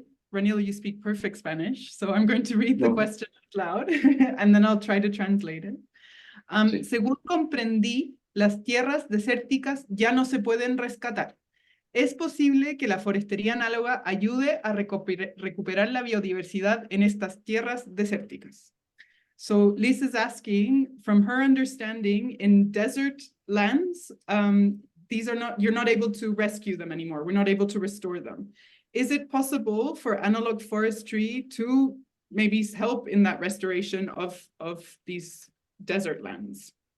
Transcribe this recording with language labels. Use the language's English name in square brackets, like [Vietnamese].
[English] Ranil, you speak perfect Spanish, so I'm going to read the question out loud, and then I'll try to translate it. [Spanish] Sí. Según comprendí, las tierras desérticas ya no se pueden rescatar. ¿Es posible que la forestería análoga ayude a recuperar la biodiversidad en estas tierras desérticas? [English] So Liz is asking, from her understanding, in desert lands, you're not able to rescue them anymore. We're not able to restore them. Is it possible for analog forestry to maybe help in that restoration of these desert lands?